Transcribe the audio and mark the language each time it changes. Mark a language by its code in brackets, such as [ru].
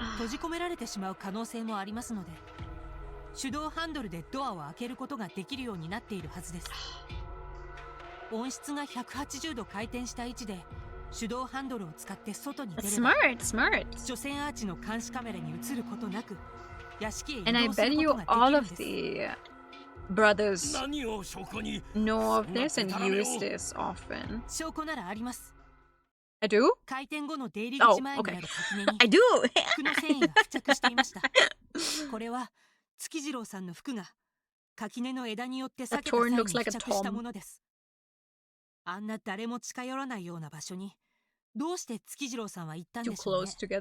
[ja] 閉じ込められてしまう可能性もありますので、手動ハンドルでドアを開けることができるようになっているはずです。音質が180度回転した位置で手動ハンドルを使って外に出れば、除染アーチの監視カメラに映ることなく屋敷へ移動することができるんです。 [en] And I bet you all of the brothers know of this and use this often. [ja] 証拠ならあります。 [en] I do? [ja] 開店後の出入り口前にある垣根に [en] I do! [ja] 服の繊維が付着していました。これは月次郎さんの服が垣根の枝によって裂けた際に付着したものです。あんな誰も近寄らないような場所にどうして月次郎さんは行ったんでしょうね。